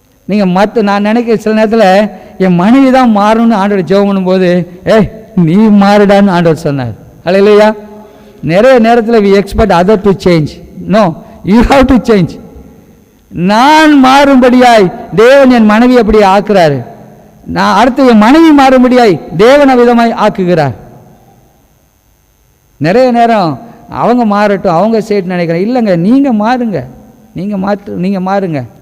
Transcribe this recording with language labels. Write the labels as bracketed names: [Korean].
[Tamil] நீங்கள் நான் நினைக்கிற சில நேரத்தில் என் மனைவி தான் மாறணும்னு ஆண்டவர் ஜெபம் பண்ணும்போது, நீ மாறுடான்னு ஆண்டவர் சொன்னார். அல்லேலூயா. நிறைய நேரத்தில் [English] we expect other to change. No, you have to change. [Tamil] நான் மாறும்படியாய் தேவன் என் மனைவி அப்படி ஆக்குறாரு. நான் அடுத்து என் மனைவி மாறும்படியாய் தேவன் விதமாய் ஆக்குகிறார். நிறைய நேரம் அவங்க மாறட்டும், அவங்க செய்யட்டு நினைக்கிறேன். இல்லைங்க, நீங்கள் மாறுங்க, நீங்கள் மாறுங்க.